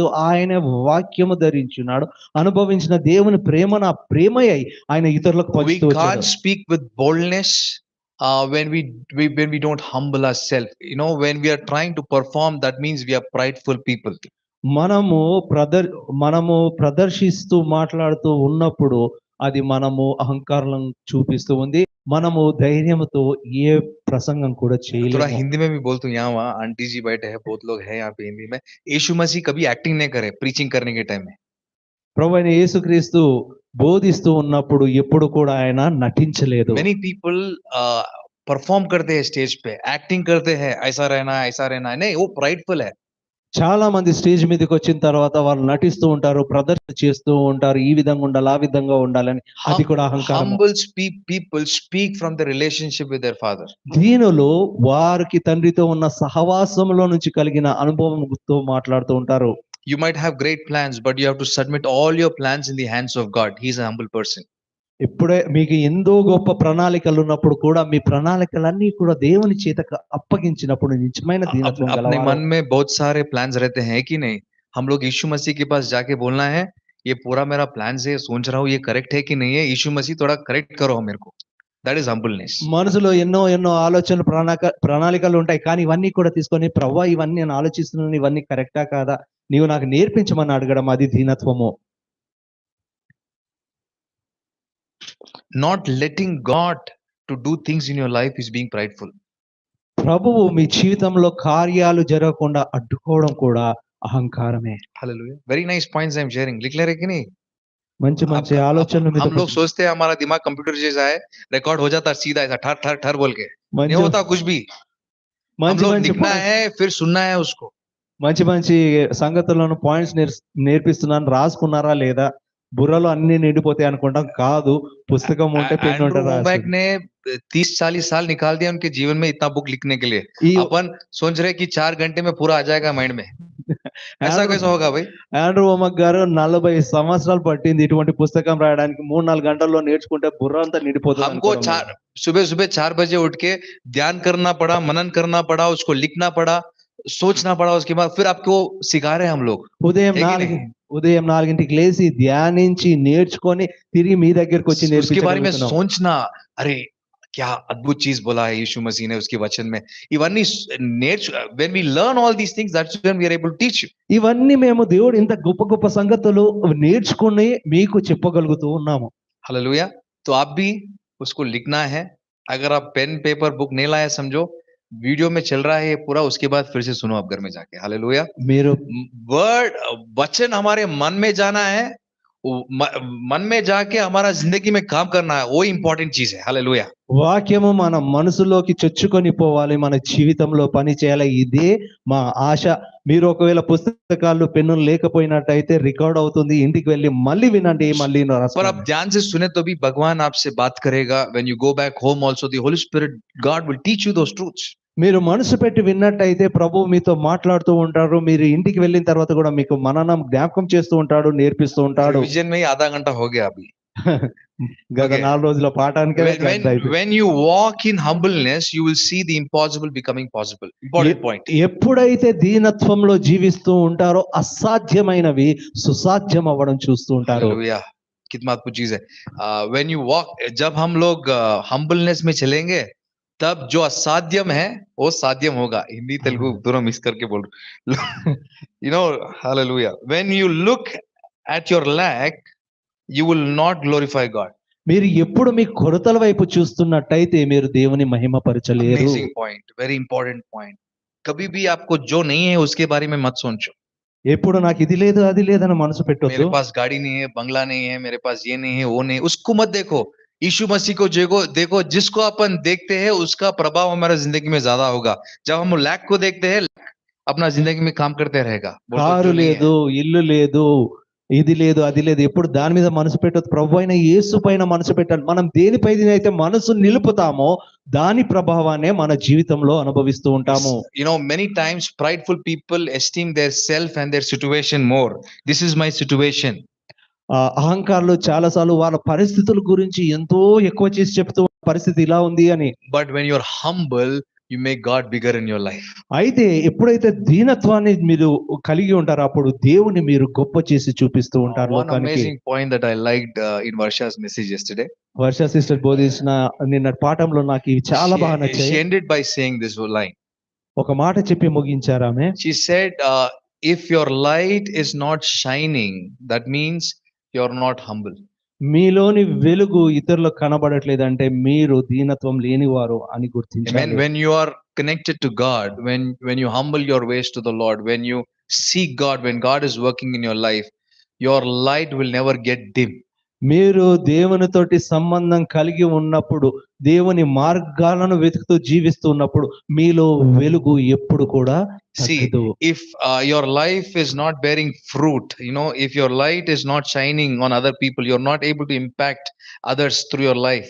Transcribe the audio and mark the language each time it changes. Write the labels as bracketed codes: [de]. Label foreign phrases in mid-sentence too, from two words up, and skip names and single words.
[te] ఆయన వాక్యము ధరించున్నాడు. అనుభవించిన దేవుని ప్రేమను ఆ ప్రేమయై ఆయన ఇతరులకు [en] We [te] పంచుతూ వచ్చాడు. [en] can't speak with boldness when we don't humble ourselves. You know, when we are trying to perform, that means we are prideful people. [te] మనము ప్రదర్శిస్తూ మాట్లాడుతూ ఉన్నప్పుడు అది మనము అహంకారం చూపిస్తూ ఉంది. మనము ధైర్యంతో ఏ ప్రసంగం కూడా [hi] थोड़ा [te] చేయలేము. [hi] हिंदी में भी बोलता हूँ, यहाँ वहाँ आंटी जी बैठे हैं, बहुत लोग हैं यहाँ पे हिंदी में. यीशु मसीह कभी एक्टिंग नहीं करे प्रीचिंग करने के टाइम में. [te] ప్రభువైన యేసుక్రీస్తు బోధిస్తూ ఉన్నప్పుడు ఎప్పుడు కూడా ఆయన నటించలేదు. [en] Many people [hi] परफॉर्म करते हैं स्टेज पे, एक्टिंग करते हैं, ऐसा रहना है. नहीं, वो प्राइडफुल है. [te] చాలా మంది స్టేజ్ మీదకి వచ్చిన తర్వాత వాళ్ళు నటిస్తూ ఉంటారు, ప్రదర్శన చేస్తూ ఉంటారు, ఈ విధంగా ఉండాలి, ఆ విధంగా ఉండాలని. అది కూడా అహంకారం. [en] Humble people speak from the relationship with their father. [te] దీనిలో వారికి తండ్రితో ఉన్న సహవాసంలో నుంచి కలిగిన అనుభవంతో మాట్లాడుతూ ఉంటారు. [en] You might have great plans, but you have to submit all your plans in the hands of God. He is a humble person. [te] ఇప్పుడే మీకు ఎంతో గొప్ప ప్రణాళికలు ఉన్నప్పుడు కూడా మీ ప్రణాళికలన్నీ కూడా దేవుని చేతకు అప్పగించినప్పుడు నిజమైన దీనత్వం [hi] अपने [te] గలవారు. [hi] मन में बहुत सारे प्लान्स रहते हैं कि नहीं? हम लोग यीशु मसीह के पास जाके बोलना है, ये पूरा मेरा प्लान से सोच रहा हूँ, ये करेक्ट है कि नहीं है? यीशु मसीह थोड़ा करेक्ट करो मेरे को. [en] That is humbleness. [te] మనసులో ఎన్నో ఎన్నో ఆలోచనలు ప్రణాళికలు ఉంటాయి, కానీ ఇవన్నీ కూడా తీసుకొని ప్రభువా ఇవన్నీ నేను ఆలోచిస్తున్నాను, ఇవన్నీ కరెక్టా కాదా, నీవు నాకు నేర్పించమని అడగడం, అది దీనత్వము. [en] Not letting God to do things in your life is being prideful. [te] ప్రభువు మీ జీవితంలో కార్యాలు జరగకుండా అడ్డుకోవడం కూడా అహంకారమే. [en] Hallelujah. Very nice points I am sharing. [hi] लिख ले रहे कि नहीं? [te] మంచి మంచి ఆలోచనలు [hi] हम लोग सोचते हैं हमारा दिमाग कंप्यूटर जैसा है, रिकॉर्ड हो जाता है सीधा ऐसा ठर ठर ठर बोल के. नहीं होता कुछ भी. हम लोग लिखना है फिर सुनना है उसको. [te] మంచి మంచి సంగతులను పాయింట్స్ నేర్పిస్తున్నాను, రాసుకున్నారా లేదా, బుర్రలో అన్ని నిండిపోతాయి అనుకుంటాం. కాదు, పుస్తకం ఉంటే పెన్ ఉంటే [hi] वोमैक ने 30-40 साल निकाल दिया उनके जीवन में इतना बुक लिखने के लिए. अपन सोच रहे कि 4 घंटे में पूरा आ जाएगा माइंड में. ऐसा कैसा होगा भाई? [te] ఆండ్రూ వోమక్ గారు 40 సంవత్సరాలు పట్టింది ఇటువంటి పుస్తకం రాయడానికి. 3-4 గంటల్లో నేర్చుకుంటే బుర్ర అంతా నిండిపోతుంది. [hi] हमको सुबह 4 बजे उठ के ध्यान करना पड़ा, मनन करना पड़ा, उसको लिखना पड़ा, सोचना पड़ा. उसके बाद फिर आपको सिखा रहे हैं हम लोग. [te] ఉదయం 4ంటికి లేచి ధ్యానించి నేర్చుకొని తిరిగి మీ దగ్గరికి వచ్చి [hi] उसके बारे में सोचना, अरे क्या अद्भुत चीज बोला है यीशु मसीह ने उसके वचन में. [en] इवన్నీ when we learn all these things, that's when we are able to teach you. [te] ఇవన్నీ మేము దేవుడు ఇంత గొప్ప గొప్ప సంగతులు నేర్చుకుని మీకు చెప్పగలుగుతూ ఉన్నాము. [hi] हालेलुया. तो आप भी उसको लिखना है. अगर आप [en] pen paper book [hi] नहीं लाए, समझो वीडियो में चल रहा है ये पूरा, उसके बाद फिर से सुनो आप घर में जाके. हालेलुया. [te] మీరు [hi] वर्ड वचन हमारे मन में जाना है, मन में जाके हमारा जिंदगी में काम करना है, वो इंपॉर्टेंट चीज है. हालेलुया. [te] వాక్యము మన మనసులోకి చొచ్చుకొని పోవాలి, మన జీవితంలో పని చేయాలి. ఇదే మా ఆశ. మీరు ఒకవేళ పుస్తకాలు పెన్నులు లేకపోయినట్టయితే రికార్డ్ అవుతుంది, ఇంటికి వెళ్ళి మళ్ళీ వినండి, మళ్ళీ [hi] पर आप ध्यान से सुने तो भी भगवान आपसे बात करेगा. [en] when you go back home also, the Holy Spirit, God will teach you those truths. [te] మీరు మనసు పెట్టి విన్నట్టయితే ప్రభువు మీతో మాట్లాడుతూ ఉంటారు. మీరు ఇంటికి వెళ్ళిన తర్వాత కూడా మీకు మననం జ్ఞాపకం చేస్తూ ఉంటాడు, నేర్పిస్తూ ఉంటాడు. [hi] विजन में आधा घंटा हो गया अभी. [te] గత 4 రోజుల పాఠానికి [en] when you walk in humbleness, you will see the impossible becoming possible. Important point. [te] ఎప్పుడైతే దీనత్వంలో జీవిస్తూ ఉంటారో అసాధ్యమైనవి సుసాధ్యం అవ్వడం చూస్తూ ఉంటారు. [hi] हालेलुया. कितना अद्भुत चीज है. [en] when you walk, [hi] जब हम लोग humbleness में चलेंगे, तब जो असाध्यम है वो साध्यम होगा. हिंदी तेलुगु दोनों मिक्स करके बोल रहा. [en] you know, hallelujah. when you look at your lack, you will not glorify God. [te] మీరు ఎప్పుడు మీ కొరతల వైపు చూస్తున్నట్టయితే మీరు దేవుని మహిమపరచలేరు. [en] Amazing point, very important point. [hi] कभी भी आपको जो नहीं है उसके बारे में मत सोचो. ఎప్పుడు నాకు ఇది లేదు అది లేదని మనసు పెట్టొద్దు. मेरे पास गाड़ी नहीं है, बंगला नहीं है, मेरे पास ये नहीं है, वो नहीं, उसको मत देखो. यीशु मसीह को देखो. जिसको अपन देखते हैं उसका प्रभाव हमारा जिंदगी में ज्यादा होगा. जब हम लैक को देखते हैं, अपना जिंदगी में काम करते रहेगा. [te] కారు లేదు, ఇల్లు లేదు, ఇది లేదు అది లేదు ఎప్పుడు దాని మీద మనసు పెట్టొద్దు. ప్రభు అయిన యేసు పైన మనసు పెట్టాలి. మనం దేనిపై అయితే మనసు నిలుపుతామో దాని ప్రభావాన్నే మన జీవితంలో అనుభవిస్తూ ఉంటాము. [en] Many times prideful people esteem their self and their situation more. This is my situation. [te] అహంకారులు చాలా సార్లు వాళ్ళ పరిస్థితుల గురించి ఎంతో ఎక్కువ చేసి చెప్తూ పరిస్థితి ఇలా ఉంది అని. [en] But when you're humble, you make God bigger in your life. [te] అయితే ఎప్పుడైతే దీనత్వాన్ని మీరు కలిగి ఉంటారో అప్పుడు దేవుని మీరు గొప్ప చేసి చూపిస్తూ ఉంటారు [en] One [te] లోకానికి. [en] amazing point that I liked in Varsha's message yesterday. [te] వర్ష సిస్టర్ బోధించిన నిన్నటి పాఠంలో నాకు ఇవి చాలా బాగా [en] She [te] నచ్చాయి. [en] ended by saying this line. [te] ఒక మాట చెప్పి ముగించారు ఆమె. [en] She said, if your light is not shining, that means you're not humble. [te] మీలోని వెలుగు ఇతరులకు కనబడట్లేదంటే మీరు దీనత్వం లేనివారు అని Amen. గుర్తించాలి. [en] When you are connected to God, when you humble your ways to the Lord, when you seek God, when God is working in your life, your light will never get dim. [te] మీరు దేవునితోటి సంబంధం కలిగి ఉన్నప్పుడు దేవుని మార్గాలను వెతుకుతూ జీవిస్తూ ఉన్నప్పుడు మీలో వెలుగు ఎప్పుడు కూడా [en] See, [te] తగ్గదు. [en] if your life is not bearing fruit, if your light is not shining on other people, you're not able to impact others through your life.